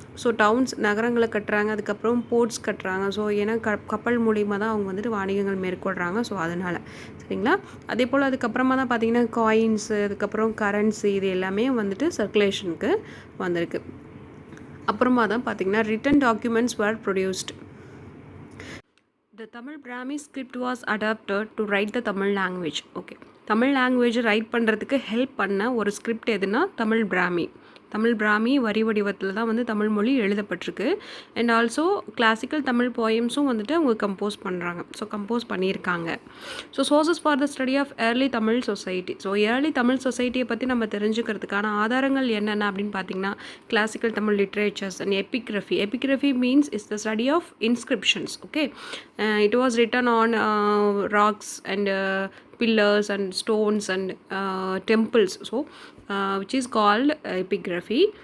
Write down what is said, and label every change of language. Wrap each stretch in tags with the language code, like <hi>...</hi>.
<ta>So downs நகரங்களை கட்டுறாங்க, அதுக்கப்புறம் போர்ட்ஸ் கட்டுறாங்க. ஸோ ஏன்னா கப்பல் மூலிமா தான் அவங்க வந்துட்டு வாணிகங்கள் மேற்கொள்கிறாங்க. ஸோ அதனால் சரிங்களா? அதே போல் அதுக்கப்புறமா தான் பார்த்திங்கன்னா காயின்ஸு, அதுக்கப்புறம் கரன்சி, இது எல்லாமே வந்துட்டு சர்க்குலேஷனுக்கு வந்திருக்கு. அப்புறமா தான் பார்த்திங்கன்னா</ta> <en>Written documents were produced. The Tamil Brahmi script was adapted to write the Tamil language.</en> <ta>Okay, Tamil லாங்குவேஜை ரைட் பண்ணுறதுக்கு ஹெல்ப் பண்ண ஒரு ஸ்கிரிப்ட் எதுனா தமிழ் பிராமி வரி வடிவத்தில் தான் வந்து தமிழ் மொழி எழுதப்பட்டிருக்கு.</ta> <en>and also</en> <ta>கிளாசிக்கல் தமிழ் போயம்ஸும் வந்துட்டு அவங்க கம்போஸ் பண்ணியிருக்காங்க.</ta> <en>So sources for the study of early Tamil society. So early Tamil சொசைட்டியை</en> <ta>பற்றி நம்ம தெரிஞ்சுக்கிறதுக்கான ஆதாரங்கள் என்னென்ன அப்படின்னு பார்த்தீங்கன்னா</ta> <en>Classical Tamil literatures and epigraphy means is the study of inscriptions. Okay, it was written on rocks and pillars and stones and temples, so which is called epigraphy.</en>